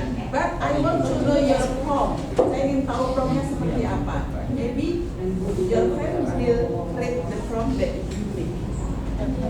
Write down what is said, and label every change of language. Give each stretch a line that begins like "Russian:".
English: But I want to know your prompt.
Indonesian: Saya ingin tahu promptnya seperti apa.
English: Maybe your friend will read the prompt that you make.